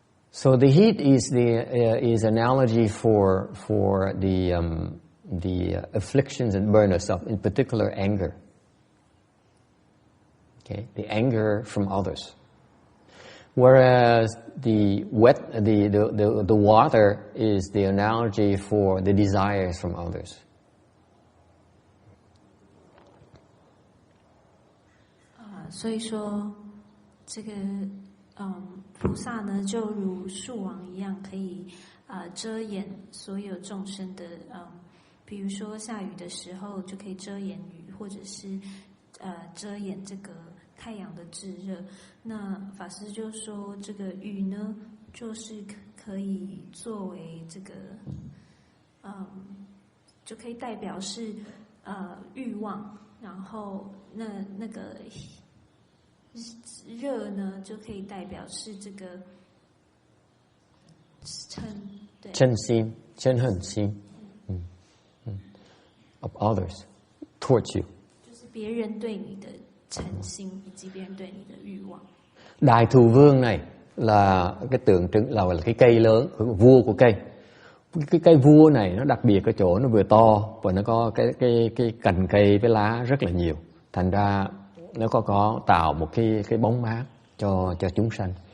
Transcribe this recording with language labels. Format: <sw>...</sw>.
<en>So the heat is analogy for the afflictions and burdens of, in particular, anger. Okay, the anger from others. Whereas the water is the analogy for the desires from others.</en> <zh>所以说，这个菩萨呢，就如树网一样，可以遮掩所有众生的比如说下雨的时候就可以遮掩雨，或者是遮掩这个太阳的炙热。那法师就说，这个雨呢，就是可以作为这个就可以代表是欲望，然后那个热呢，就可以代表是这个嗔，对，嗔心、嗔恨心，</zh> <en>of others towards you，</en> <zh>就是别人对你的嗔心，以及别人对你的欲望。</zh> <vi>Đại Thù Vương này là cái tượng trưng, là cái cây lớn, vua của cây. Cái cây vua này nó đặc biệt ở chỗ nó vừa to và nó có cái cành cây với lá rất là nhiều. Thành ra nó có tạo một cái bóng mát cho chúng sanh.</vi>